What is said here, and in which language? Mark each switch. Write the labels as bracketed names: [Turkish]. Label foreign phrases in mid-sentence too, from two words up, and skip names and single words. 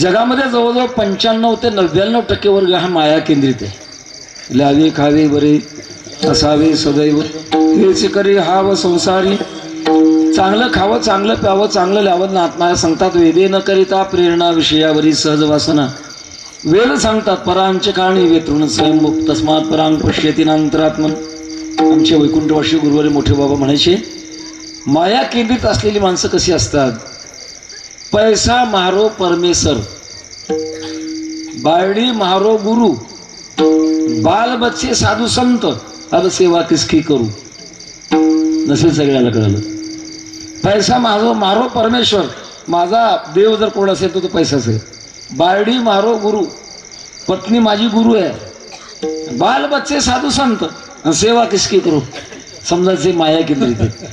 [Marathi] जगामध्ये जवळजवळ 95 ते 99% वर्ग हा माया केंद्रित आहे. लावे खावे बरे असावे सदैव, हेच करी हाव संसारी. चांगलं खावं, चांगलं प्यावं, चांगलं ल्यावं आत्माला सांगतात. वेदे न करिता प्रेरणा विषयावरी सहज वासना. [Sanskrit] वेद सांगतात परांच काणी वेतृण स्वयंमुक्त तस्मात परांग पश्यती नांतरात्मन. [Marathi] आमचे वैकुंठवासी गुरुवारी मोठे बाबा म्हणायचे, माया केंद्रित असलेली माणसं कशी असतात? [Marwari] पैसा मारो परमेश्वर, बायडी मारो गुरु, बाल बच्चे साधू संत, अब सेवा किसकी करू. [Marathi] नसेल सगळ्याला कळलं. [Marwari] पैसा मारो परमेश्वर, [Marathi] माझा देव जर कोण असेल तर तो पैसाच आहे. [Marwari] बायडी मारो गुरु, [Marathi] पत्नी माझी गुरु आहे. [Marwari] बाल बच्चे साधू संत, सेवा किसकी करू. [Marathi] समजायचे माया केंद्रित आहे.